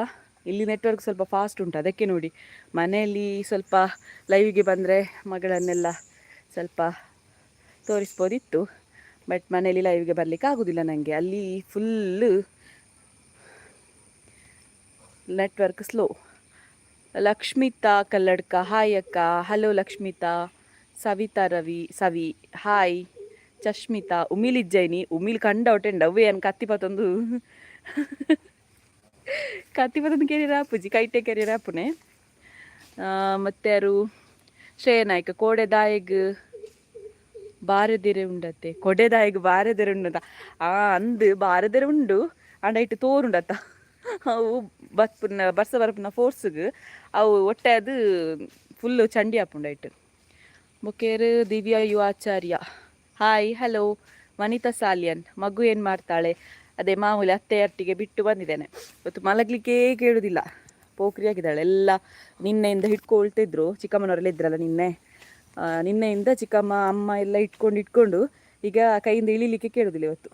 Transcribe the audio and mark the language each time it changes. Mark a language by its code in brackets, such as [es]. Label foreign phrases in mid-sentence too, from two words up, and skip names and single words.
[kn] ಇಲ್ಲಿ ನೆಟ್ವರ್ಕ್ ಸ್ವಲ್ಪ ಫಾಸ್ಟ್ ಉಂಟು, ಅದಕ್ಕೆ ನೋಡಿ. ಮನೆಯಲ್ಲಿ ಸ್ವಲ್ಪ ಲೈವ್ಗೆ ಬಂದರೆ ಮಗಳನ್ನೆಲ್ಲ ಸ್ವಲ್ಪ ತೋರಿಸ್ಬೋದಿತ್ತು, ಬಟ್ ಮನೆಯಲ್ಲಿ ಲೈವ್ಗೆ ಬರಲಿಕ್ಕೆ ಆಗೋದಿಲ್ಲ ನನಗೆ. ಅಲ್ಲಿ [en] full network slow. [kn] ಲಕ್ಷ್ಮಿತಾ ಕಲ್ಲಡ್ಕ, ಹಾಯ್ ಅಕ್ಕ. ಹಲೋ ಲಕ್ಷ್ಮಿತಾ. ಸವಿತಾ ಸವಿ, ಹಾಯ್. [tcy] ಚಶ್ಮಿತಾ, ಉಮಿಲಿಜ್ಜೈನಿ, ಉಮಿಲ್ ಕಂಡ ಹೊಟ್ಟೆಂಡ ಅವ್ವೇ ಅನ್ ಕತ್ತಿಪತ್ತೊಂದು ಕೆರಿಯರ್ ಆಪುಜಿ, ಕೈಟೆ ಕೆರಿಯರ್ ಆಪುನೆ. ಮತ್ತು ಯಾರು? ಶ್ರೇಯ ನಾಯ್ಕ, ಕೋಡೆದಾಯಿಗ್ ಬಾರದಿರೆ ಉಂಡತ್ತೆ. ಕೊಡೆದಾಯಿಗ್ ಬಾರದಿರೆ ಉಂಡಂತ ಅಂದು ಬಾರದಿರೆ ಉಂಡು ಅಂಡ ಇಟ್ಟು ತೋರುಂಡತ್ತ. ಅವು ಬರ್ಸ ಬರಪುನ ಫೋರ್ಸ್ಗೆ ಅವು ಒಟ್ಟೆ ಅದು ಫುಲ್ಲು ಚಂಡಿ ಆಪುಂಡಾಯ್ತು. ಬೊಕೇರು ದಿವ್ಯಾ ಯು ಆಚಾರ್ಯ, ಹಾಯ್. [kn] ಹಲೋ ವನಿತಾ ಸಾಲಿಯನ್, ಮಗು ಏನು ಮಾಡ್ತಾಳೆ? ಅದೇ ಮಾಮೂಲಿ ಅತ್ತೆಯೊಟ್ಟಿಗೆ ಬಿಟ್ಟು ಬಂದಿದ್ದೇನೆ. ಇವತ್ತು ಮಲಗಲಿಕ್ಕೇ ಕೇಳೋದಿಲ್ಲ, ಪೋಖ್ರಿಯಾಗಿದ್ದಾಳೆ. ಎಲ್ಲ ನಿನ್ನೆಯಿಂದ ಹಿಡ್ಕೊಳ್ತಿದ್ರು, ಚಿಕ್ಕಮ್ಮನವರೆಲ್ಲ ಇದ್ರಲ್ಲ ನಿನ್ನೆಯಿಂದ ಚಿಕ್ಕಮ್ಮ ಅಮ್ಮ ಎಲ್ಲ ಇಟ್ಕೊಂಡು ಈಗ ಕೈಯಿಂದ ಇಳಿಲಿಕ್ಕೆ ಕೇಳೋದಿಲ್ಲ ಇವತ್ತು.